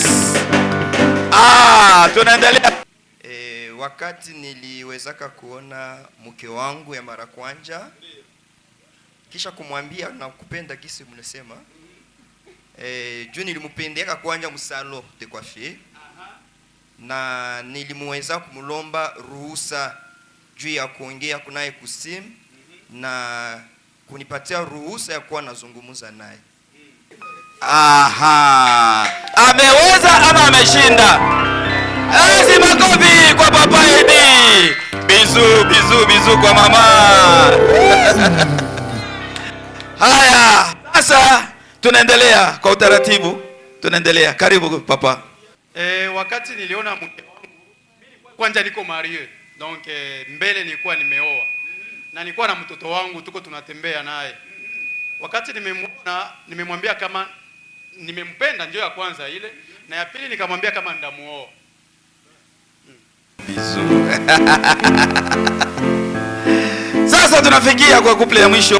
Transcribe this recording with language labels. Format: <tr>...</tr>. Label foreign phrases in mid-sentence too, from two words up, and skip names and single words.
<sw>Tunaendelea. Wakati niliwezaka kuona mke wangu ya mara kwanza, kisha kumwambia na kupenda kisi mnasema, juu nilimupendeka kwanza msalo</sw> <fr>de coiffure,</fr> <sw>na nilimweza kumlomba ruhusa juu ya kuongea kunaye kusimu na kunipatia ruhusa ya kuwa nazungumza naye. Aha. Ameweza ama ameshinda? Ezi makofi kwa papa Edi. Bizu, bizu, bizu kwa mama. Haya, sasa tunaendelea kwa utaratibu. Tunaendelea. Karibu papa. Wakati niliona mke wangu, kwanza niko</sw> <fr>marié, donc</fr> <sw>mbele nilikuwa nimeoa. Na nilikuwa na mtoto wangu tuko tunatembea naye. Wakati nimemwambia kama nimempenda, ndio ya kwanza ile, na ya pili nikamwambia kama ndamuoa. Sasa tunafikia kwa couple ya mwisho.</sw>